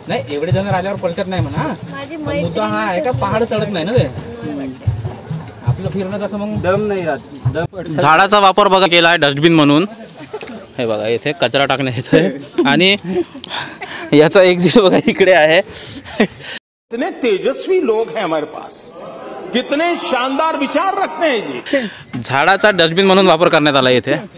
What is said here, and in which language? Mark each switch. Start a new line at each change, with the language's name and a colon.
Marathi: नाही, एवढे जण राहिल्यावर पलटत नाही म्हणा. माझी पण मुद्दा हा आहे का पहाड चढत नाही ना ते. आपलं फिरणं कसं मग दम नाही राहत. दम. झाडाचा वापर बघा केला आहे डस्टबिन म्हणून. हे बघा इथे कचरा टाकण्याचं आहे आणि याचा एक्झिट बघा इकडे आहे.
Hindi: कितने तेजस्वी लोग हैं हमारे पास, कितने शानदार विचार रखते हैं जी.
Marathi: झाडाचा डस्टबिन म्हणून वापर करण्यात आला इथे.